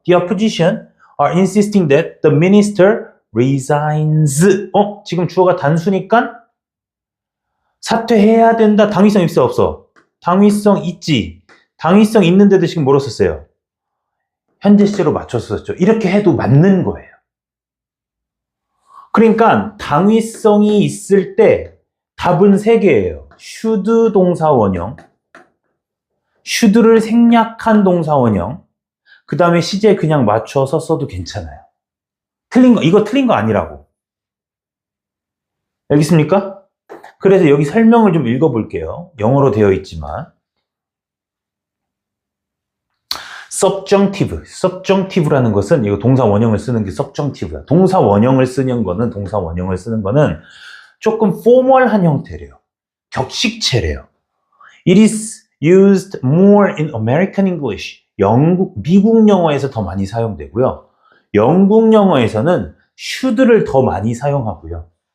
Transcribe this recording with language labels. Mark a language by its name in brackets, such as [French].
[English] The opposition are insisting that the minister resigns. [Korean] 지금 주어가 단수니까 사퇴해야 된다. 당위성 있어, 없어? 당위성 있지. 당위성 있는데도 지금 뭐로 썼어요? 현재 시제로 맞춰서 썼죠. 이렇게 해도 맞는 거예요. 그러니까 당위성이 있을 때 답은 3개예요. should 동사 원형, should를 생략한 동사 원형, 그 다음에 시제 그냥 맞춰서 써도 괜찮아요. 이거 틀린 거 아니라고. 알겠습니까? 그래서 여기 설명을 좀 읽어볼게요. 영어로 되어 있지만. subjunctive라는 것은 이거 동사 원형을 쓰는 게 subjunctive야. 동사 원형을 쓰는 거는 조금 포멀한 형태래요. 격식체래요. [English] It is used more in American English. [Korean] 미국 영어에서 더 많이 사용되고요. 영국 영어에서는 should를 더 많이 사용하고요.